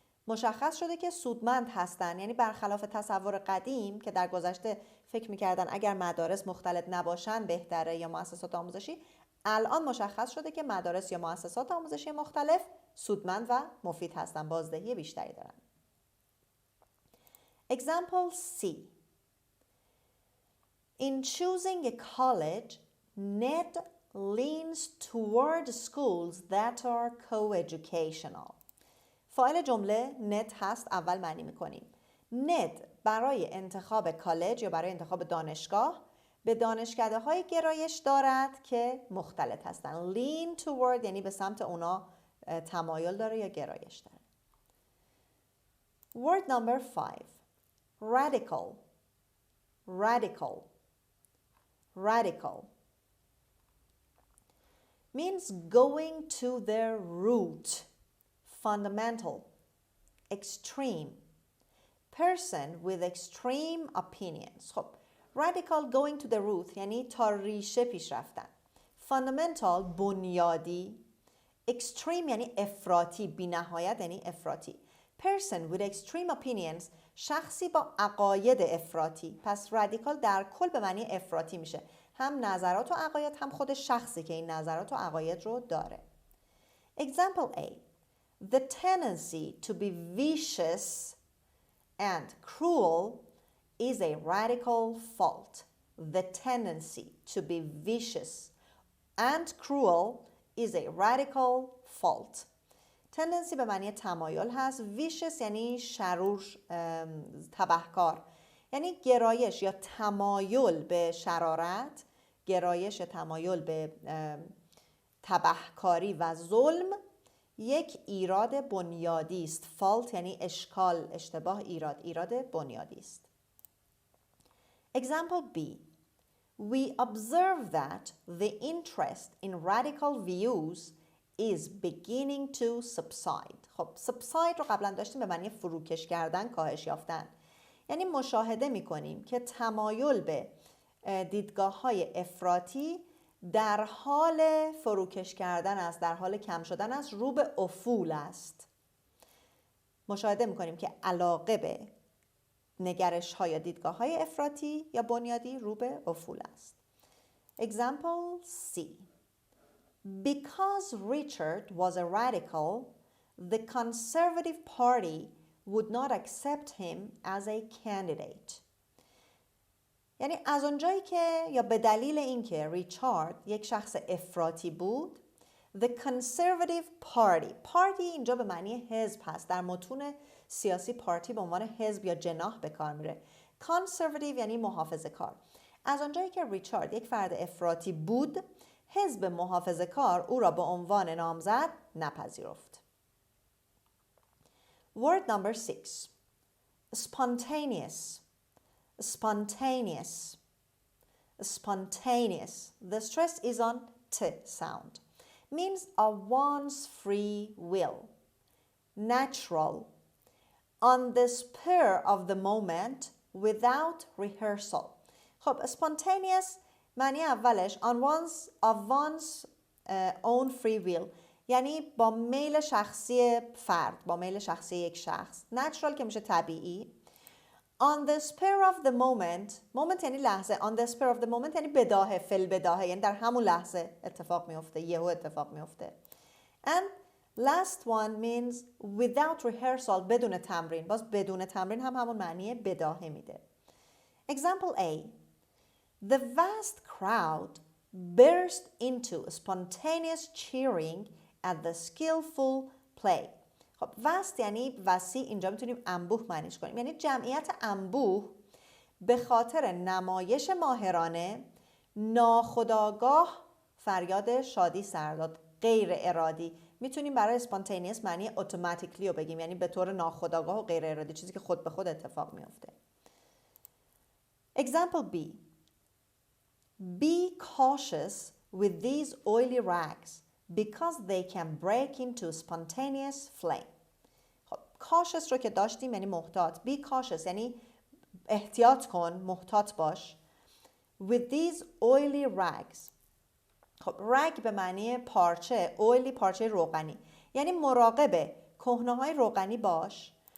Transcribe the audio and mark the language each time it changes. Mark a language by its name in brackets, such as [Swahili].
[Persian] مشخص شده که سودمند هستن، یعنی برخلاف تصور قدیم که در گذشته فکر میکردن اگر مدارس مختلط نباشن بهتره یا مؤسسات آموزشی، الان مشخص شده که مدارس یا مؤسسات آموزشی مختلف سودمند و مفید هستن، بازدهی بیشتری دارن. [English] Example C. In choosing a college, Ned leans toward schools that are coeducational. [Persian] فاعل جمله ند هست، اول معنی میکنیم. ند برای انتخاب کالج یا برای انتخاب دانشگاه به دانشکده های گرایش دارد که مختلط هستن. lean toward یعنی به سمت اونا تمایل داره یا گرایش داره. [English] Word number 5. Radical. Radical. Radical means going to the root, fundamental, extreme, person with extreme opinions. [Persian] خب radical [English] going to the root [Persian] یعنی تا ریشه پیش رفتن. fundamental بنیادی. extreme یعنی افراطی، بی نهایت یعنی افراطی. [English] person with extreme opinions [Persian] شخصی با عقاید افراطی. پس رادیکال در کل به معنی افراطی میشه، هم نظرات و عقاید هم خود شخصی که این نظرات و عقاید رو داره. [English] Example A. The tendency to be vicious and cruel is a radical fault. The tendency to be vicious and cruel is a radical fault. [Persian] tendency به معنی تمایل هست. vicious یعنی شرور، تبهکار، یعنی گرایش یا تمایل به شرارت، گرایش یا تمایل به تبهکاری و ظلم یک ایراد بنیادی است. fault یعنی اشکال، اشتباه، ایراد بنیادی است. [English] Example B. We observe that the interest in radical views is beginning to subside. [Persian] خب subside رو قبلا داشتیم به معنی فروکش کردن، کاهش یافتن. یعنی مشاهده می‌کنیم که تمایل به دیدگاه‌های افراطی در حال فروکش کردن است، در حال کم شدن است، رو به افول است. مشاهده می‌کنیم که علاقه به نگرش‌ها یا دیدگاه‌های افراطی یا بنیادی رو به افول است. [English] Example C. Because Richard was a radical, the Conservative Party would not accept him as a candidate. [Persian] یعنی از اونجایی که یا به دلیل اینکه ریچارد یک شخص افراطی بود، the Conservative Party اینجا به معنی حزب هست. در متون سیاسی پارتی به عنوان حزب یا جناح به کار میره. Conservative یعنی محافظه‌کار. از اونجایی که ریچارد یک فرد افراطی بود، حزب محافظه‌کار او را به عنوان نامزد نپذیرفت. [English] Word number 6. Spontaneous. Spontaneous. Spontaneous. The stress is on T sound. Means of one's free will. Natural. On the spur of the moment without rehearsal. [Persian] خب spontaneous معنی اولش [English] of one's own free will [Persian] یعنی با میل شخصی فرد، با میل شخصی یک شخص. natural که میشه طبیعی. [English] on the spur of the moment [Persian] یعنی لحظه. [English] on the spur of the moment [Persian] یعنی بداهه، فی‌البداهه، یعنی در همون لحظه اتفاق میفته، یهو اتفاق میفته. [English] and last one means without rehearsal [Persian] بدون تمرین. باز بدون تمرین هم همون معنی بداهه میده. [English] Example A. The vast crowd burst into spontaneous cheering at the skillful play. [Persian] خب vast یعنی وسیع، اینجا میتونیم انبوه معنیش کنیم. یعنی جمعیت انبوه به خاطر نمایش ماهرانه ناخودآگاه فریاد شادی سر داد، غیر ارادی. میتونیم برای spontaneous معنی automatically رو بگیم، یعنی به طور ناخودآگاه و غیر ارادی، چیزی که خود به خود اتفاق میفته. [English] Example B. Be cautious with these oily rags because they can break into spontaneous flame. [Persian] خب cautious رو که داشتیم یعنی محتاط. [English] Be cautious [Persian] یعنی احتیاط کن، محتاط باش. [English] With these oily rags. [Persian] خب rag به معنی پارچه، oily پارچه روغنی. یعنی مراقب کهنه‌های روغنی باش